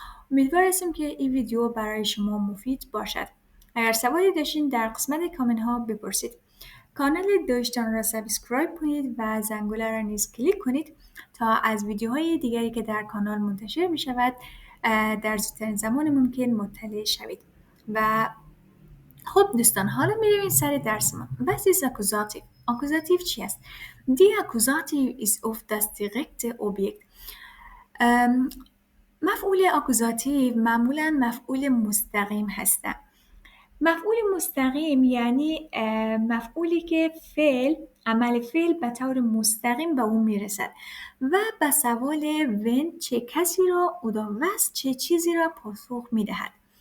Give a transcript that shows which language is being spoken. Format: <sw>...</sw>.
<fa>امیدوار هستم که این ویدیو برای شما مفید باشد. اگر سوالی داشتین در قسمت کامنت ها بپرسید. کانال دویشتان را سابسکرایب کنید و زنگوله را نیز کلیک کنید تا از ویدیوهای دیگری که در کانال منتشر می شود در زودترین زمان ممکن مطلع شوید. و خب دوستان، حالا میریم سر درس ما.</fa> <en>What is accusative? Accusative</en> <fa>چی است؟</fa> <en>The accusative is of</en> <de>das direkte Objekt.</de> <fa>مفعول اکوزاتیو معمولا مفعول مستقیم هستند. مفعول مستقیم یعنی مفعولی که عمل فعل به طور مستقیم به او میرسد و به سوال</fa> <de>when</de> <fa>چه کسی را</fa> <de>oder was</de> <fa>چه چیزی را پاسخ میدهد.</fa>